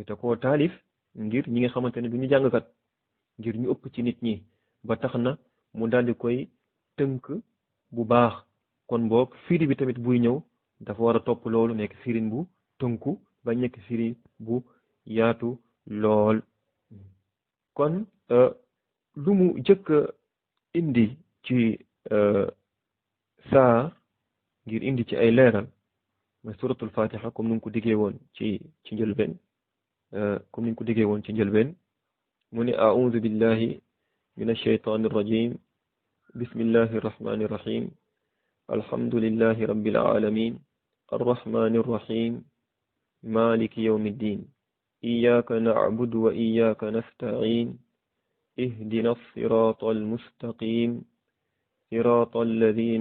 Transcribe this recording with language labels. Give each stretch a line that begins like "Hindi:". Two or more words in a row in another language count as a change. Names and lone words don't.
Wolof: te koo taalif ngir ñi nga xamante ne du ñu jàngkat ngir ñu ëpp ci nit ñi ba tax na mu daal di koy tënk bu baax kon boog firi bi tamit buy ñëw dafa war a topp loolu nekk firin bu tënku ba nekk firin bu yaatu lool kon lu mu jëkk indi ci saar ngir indi ci ay leeral mooy suratul fatiha comme ni nga ko diggee woon ci njëlbeen mu ne
Arabic: أعوذ بالله من الشيطان الرجيم بسم الله الرحمن الرحيم الحمد لله رب العالمين الرحمن الرحيم مالك يوم الدين إياك نعبد وإياك نستعين اهدنا الصراط المستقيم صراط الذين